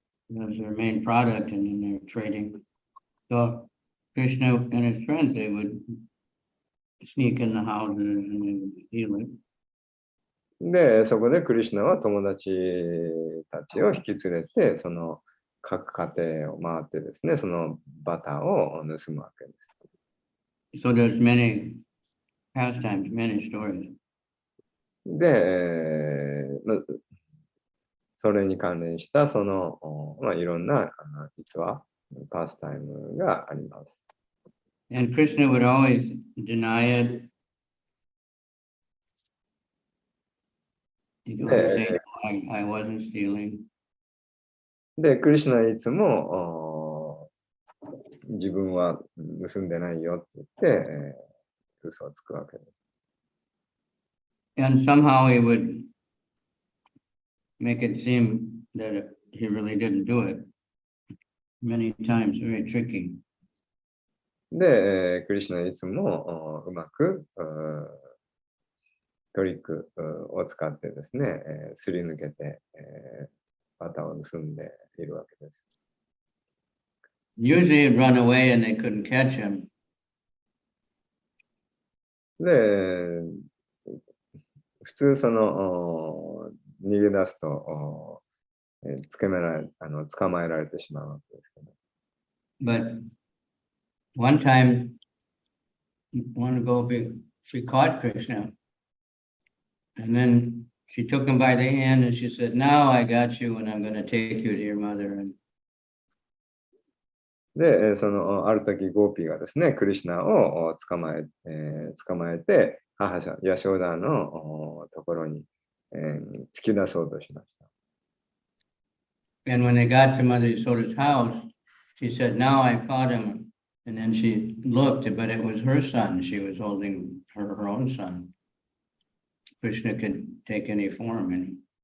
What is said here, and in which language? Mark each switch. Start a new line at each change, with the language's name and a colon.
English: That was their main product, and then they were trading. So Krishna and his friends, they would sneak in the houses and they would steal it.
Japanese: で、そこでクリシュナは友達たちを引き連れて、その各家庭を回ってですね、そのバターを盗むわけです。
English: So there's many pastimes, many stories.
Japanese: で、それに関連したその、いろんな実はパスタイムがあります。
English: And Krishna would always deny it. He'd always say, I wasn't stealing.
Japanese: で、クリシュナいつも自分は盗んでないよって言って、嘘をつくわけです。
English: And somehow he would make it seem that he really didn't do it. Many times, very tricky.
Japanese: で、クリシュナはいつもうまくトリックを使ってですね、すり抜けて、バタを盗んでいるわけです。
English: Usually he'd run away and they couldn't catch him.
Japanese: で、普通その逃げ出すと捕まえられてしまうわけですけど。
English: But one time, one gopi, she caught Krishna. And then she took him by the hand and she said, now I got you and I'm going to take you to your mother. And
Japanese: で、ある時ゴーピーがですね、クリシュナを捕まえて、母ヤショーダのところに、突き出そうとしました。
English: And when they got to Mother Yasoda's house, she said, now I caught him. And then she looked, but it was her son. She was holding her own son. Krishna could take any form.